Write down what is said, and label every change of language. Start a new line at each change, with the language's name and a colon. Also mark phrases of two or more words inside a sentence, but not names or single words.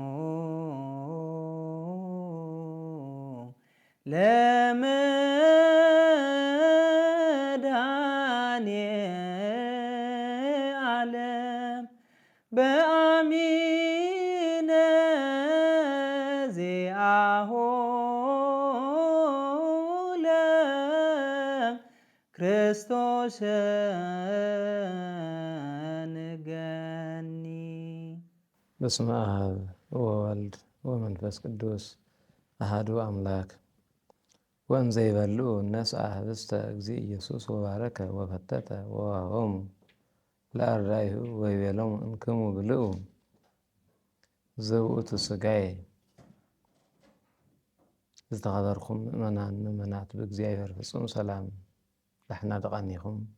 Geez: ለመድኃኔዓለም በአሚነ ዚአሁ ለክርስቶስ ንገኒ። በስመ አብ ወወልድ ወመንፈስ ቅዱስ አሐዱ አምላክ። ወእንዘ ይበልዑ ነስአ ኅብስተ እግዚእ ኢየሱስ ወባረከ ወፈተተ ወወሀቦሙ ለአርዳኢሁ ወይቤሎሙ እንክሙ ብልዑ ዘውእቱ ሥጋዬ።
Tigrinya: ዝተኸበርኩም ምእመናን ምእመናት ብእግዚአብሔር ፍጹም ሰላም ዳሕና ደቓኒኹም።